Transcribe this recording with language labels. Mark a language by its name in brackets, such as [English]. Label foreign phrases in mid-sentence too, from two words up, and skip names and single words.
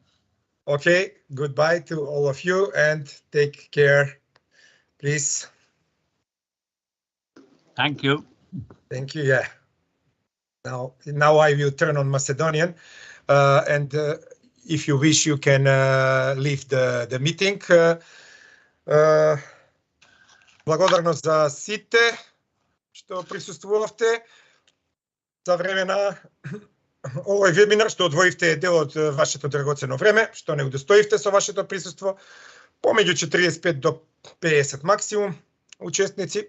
[English] Okay, goodbye to all of you and take care, please. Thank you. Thank you, yeah. Now I will turn on Macedonian, and if you wish, you can leave the meeting. [Macedonian] Благодарност за сите што присуствувавте за време на овој вебинар, што одвоивте дел од вашето драгоцено време, што не удостоивте со вашето присуство, помеѓу 45 до 50 максимум учесници.